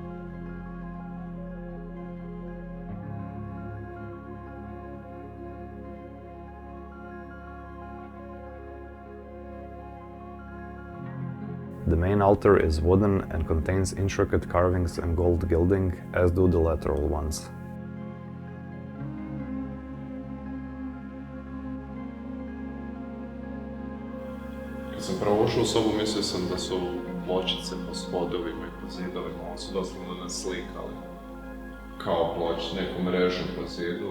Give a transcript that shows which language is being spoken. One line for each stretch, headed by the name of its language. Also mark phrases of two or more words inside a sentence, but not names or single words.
English: The main altar is wooden and contains intricate carvings and gold gilding, as do the lateral ones.
Croatian: Kad sam prvo ušao u sobu, mislio sam da su pločice po spodovima i po zidovima, oni su doslovno naslikali kao neku mrežu po zidu.